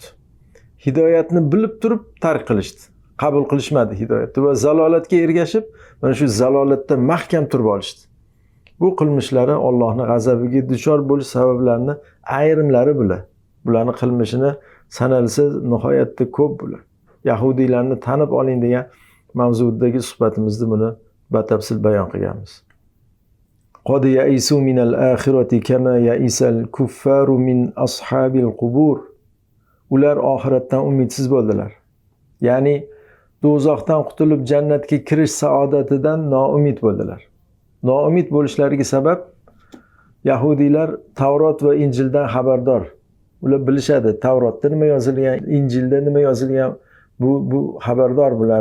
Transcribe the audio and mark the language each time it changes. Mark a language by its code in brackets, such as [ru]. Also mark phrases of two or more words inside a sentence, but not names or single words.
[uz] Hidoyatni bilib turib tark qilishdi. Qabul qilishmadi hidoyatni va zalolatga ergashib, mana shu zalolatda mahkam turib olishdi. Bu qilmishlari Allohning g'azabiga duchor bo'lish sabablarini ayrimlari bular. Bularning qilmishini sanalsa nihoyatda ko'p bular. Yahudiylarni tanib oling degan mavzudagi suhbatimizda buni batafsil bayon qilganmiz. [ar] قد يئسوا من الآخرة كما يئس الكفار من أصحاب القبور. [uz] Ular oxiratdan umidsiz bo'ldilar. Ya'ni do'zaxdan qutulib jannatga kirish saodatidan noumid bo'ldilar. Noumid bo'lishlariga sabab yahudiylar Tavrot va Injildan xabardor. Ular bilishadi, Tavrotda nima yozilgan, Injilda nima yozilgan, bu xabardor bular.